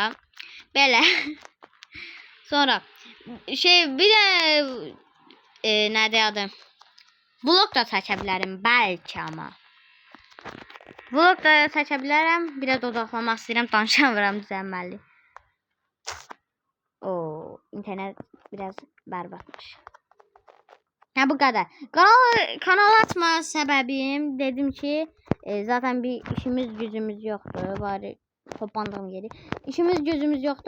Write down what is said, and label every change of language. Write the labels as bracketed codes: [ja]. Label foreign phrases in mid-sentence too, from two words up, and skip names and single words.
[az] Belə. Sonra bir də nədir adı? Vlog da çəkə bilərəm bəlkə amma. Vlog da çəkə bilərəm. Bir də dodaqlamaq istəyirəm, danışamıram düzəlməli. [tr] İnternet biraz berbatmış. Bu kadar. Kanal açma sebebim dedim ki zaten bir işimiz gücümüz yoktu. Bari toplandığım yeri. İşimiz gücümüz yoktu.